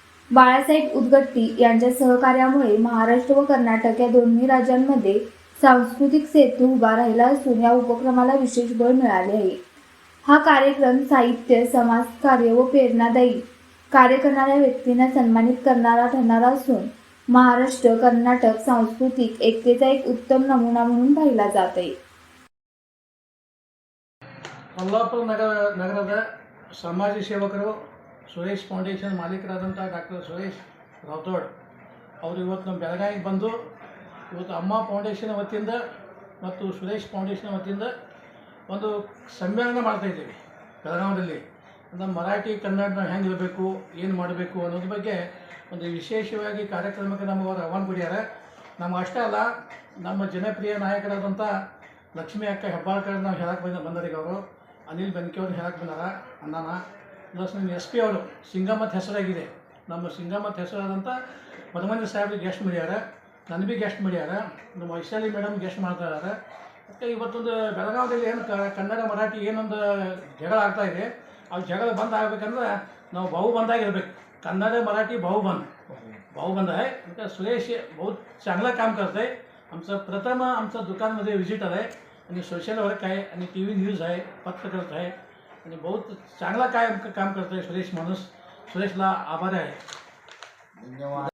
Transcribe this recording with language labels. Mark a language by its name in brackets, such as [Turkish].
[Marathi] बाळासाहेब उदगट्टी यांच्या सहकार्यामुळे महाराष्ट्र व कर्नाटक या दोन्ही राज्यांमध्ये सांस्कृतिक सेतू उभा राहिला असून या उपक्रमाला विशेष बळ मिळाले आहे. हा कार्यक्रम साहित्य, समाजकार्य व प्रेरणादायी कार्य करणाऱ्या व्यक्तींना सन्मानित करणारा ठरणारा असून महाराष्ट्र कर्नाटक सांस्कृतिक एकतेचा एक उत्तम नमुना म्हणून पाहिला जात आहे. [Kannada] ಕೊಲ್ಲಾಪುರ ನಗರದ ಸಮಾಜ ಸೇವಕರು ಸುರೇಶ್ ಫೌಂಡೇಶನ್ ಮಾಲೀಕರಾದಂಥ ಡಾಕ್ಟರ್ ಸುರೇಶ್ ರಾಥೋಡ್ ಅವರು ಇವತ್ತು ನಮ್ಮ ಬೆಳಗಾವಿಗೆ ಬಂದು ಇವತ್ತು ಅಮ್ಮ ಫೌಂಡೇಶನ್ ವತಿಯಿಂದ ಮತ್ತು ಸುರೇಶ್ ಫೌಂಡೇಶನ್ ವತಿಯಿಂದ ಒಂದು ಸಮ್ಮೇಳನ ಮಾಡ್ತಾಯಿದ್ದೀವಿ ಬೆಳಗಾವಿಯಲ್ಲಿ. ನಮ್ಮ ಮರಾಠಿ ಕನ್ನಡ ನಾವು ಹೆಂಗೆ ಇರಬೇಕು, ಏನು ಮಾಡಬೇಕು ಅನ್ನೋದ್ರ ಬಗ್ಗೆ ಒಂದು ವಿಶೇಷವಾಗಿ ಕಾರ್ಯಕ್ರಮಕ್ಕೆ ನಮಗೆ ಅವರು ಆಹ್ವಾನ ಕೊಡ್ಯಾರ. ನಮ್ಗೆ ಅಷ್ಟೇ ಅಲ್ಲ, ನಮ್ಮ ಜನಪ್ರಿಯ ನಾಯಕರಾದಂಥ ಲಕ್ಷ್ಮೀ ಅಕ್ಕ ಹೆಬ್ಬಾಳ್ಕರ್ ನಾವು ಹೇಳಕ್ಕೆ ಬಂದರಿಗೆ ಅವರು ಅನಿಲ್ ಬೆನ್ಕೆ ಅವರು ಹೇಳಕ್ಕೆ ಬಂದಾರ ಅಣ್ಣನ. ಪ್ಲಸ್ ನಮ್ಮ SP ಅವರು ಸಿಂಗಮತ್ ಹೆಸರಾಗಿದೆ. ನಮ್ಮ ಸಿಂಗಮತ್ ಹೆಸರಾದಂಥ ಮಧುಮಂಜ ಸಾಹೇಬ್ರಿಗೆ ಗೆಸ್ಟ್ ಮಾಡ್ಯಾರ, ನನಗೆ ಭೀ ಗೆಸ್ಟ್ ಮಾಡ್ಯಾರ, ನಮ್ಮ ವೈಶಾಲಿ ಮೇಡಮ್ ಗೆಸ್ಟ್ ಮಾಡ್ತಾ ಇದ್ದಾರೆ. ಮತ್ತು ಇವತ್ತೊಂದು ಬೆಳಗಾವಿಯಲ್ಲಿ ಏನು ಕನ್ನಡ ಮರಾಠಿ ಏನೊಂದು ಜಗಳ ಆಗ್ತಾಯಿದೆ, ಆ ಜಗಳ ಬಂದ್ ಆಗಬೇಕಂದ್ರೆ ನಾವು भाऊबंदागिरಬೇಕು. [Marathi] कन्नड़ मराठी भाऊबंद आहे. म्हणजे सुरेश बहुत चांगला काम करत आहे. आमचं प्रथम आमचं दुकानमध्ये व्हिजिटर आहे आणि सोशल वर्क आहे आणि TV न्यूज आहे, पत्रकारिता आहे आणि बहुत चांगला काम करत आहे सुरेश माणूस. सुरेशला आभार आहे. धन्यवाद.